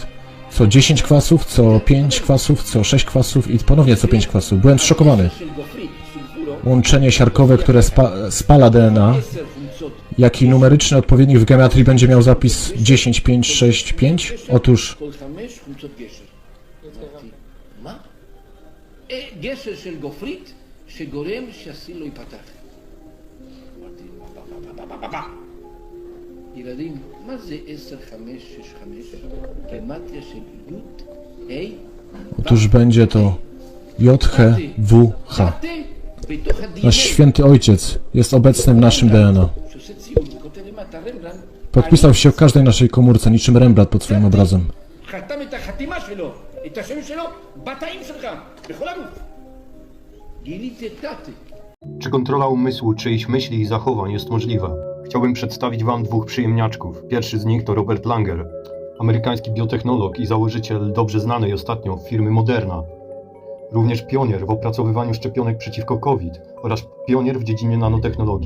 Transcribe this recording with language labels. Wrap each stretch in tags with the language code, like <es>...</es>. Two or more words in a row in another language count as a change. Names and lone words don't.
<pl>Co 10 kwasów, co 5 kwasów, co 6 kwasów i ponownie co 5 kwasów. Byłem zszokowany. Łączenie siarkowe, które spala DNA, jaki numeryczny odpowiednik w geometrii będzie miał zapis 10, 5, 6, 5? Otóż</pl> <he>ילדים, מה זה 10, 5, 6, 5? גימטריה של י', ה',</he> <pl>otóż będzie to JHWH. Nasz święty Ojciec jest obecny w naszym DNA. Podpisał się w każdej naszej komórce, niczym Rembrandt pod swoim obrazem.</pl> <he>חתם את החתימה שלו, את השם שלו, בתאים שלך, בכל הגוף. גיליתי את תתי.</he> <pl>Czy kontrola umysłu czyichś myśli i zachowań jest możliwa? Chciałbym przedstawić Wam 2 przyjemniaczków. Pierwszy z nich to Robert Langer, amerykański biotechnolog i założyciel dobrze znanej ostatnio firmy Moderna. Również pionier w opracowywaniu szczepionek przeciwko COVID oraz pionier w dziedzinie nanotechnologii.</pl>